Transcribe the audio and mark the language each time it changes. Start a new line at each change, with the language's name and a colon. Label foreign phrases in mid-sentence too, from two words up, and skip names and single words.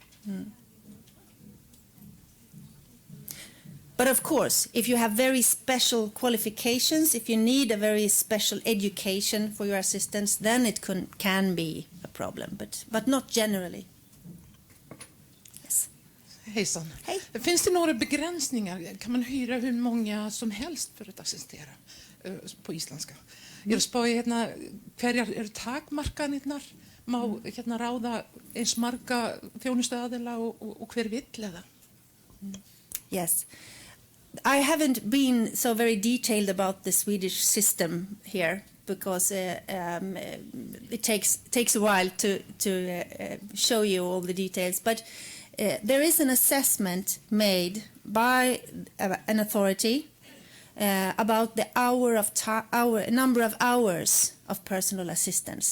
English: But of course, if you have very special qualifications, if you need a very special education for your assistants, then it can be a problem, but not generally. Yes.
Swedish: Hejsan. Hej. Finns det några begränsningar? Kan man hyra hur många som helst för att assistera på isländska?
Icelandic: Hverjar takmarkanirnar? Má ráða eins marga þjónustuaðila og hver vill eða?
English: Yes. I haven't been so very detailed about the Swedish system here because it takes a while to show you all the details. But there is an assessment made by an authority about the number of hours of personal assistance.